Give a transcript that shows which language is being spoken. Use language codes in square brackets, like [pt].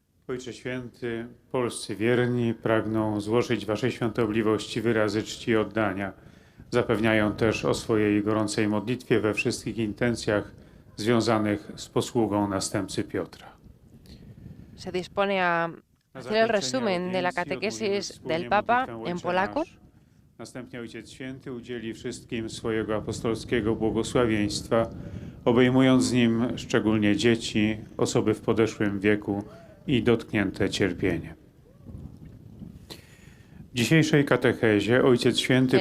[pl] Ojcze Święty, polscy wierni pragną złożyć Waszej Świątobliwości wyrazy czci i oddania. Zapewniają też o swojej gorącej modlitwie we wszystkich intencjach związanych z posługą następcy Piotra. [es] Se dispone a hacer el resumen de la catequesis del Papa en polaco. [pl] Następnie Ojciec Święty udzieli wszystkim swojego apostolskiego błogosławieństwa, obejmując nim szczególnie dzieci, osoby w podeszłym wieku i dotknięte cierpieniem. W dzisiejszej katechezie Ojciec Święty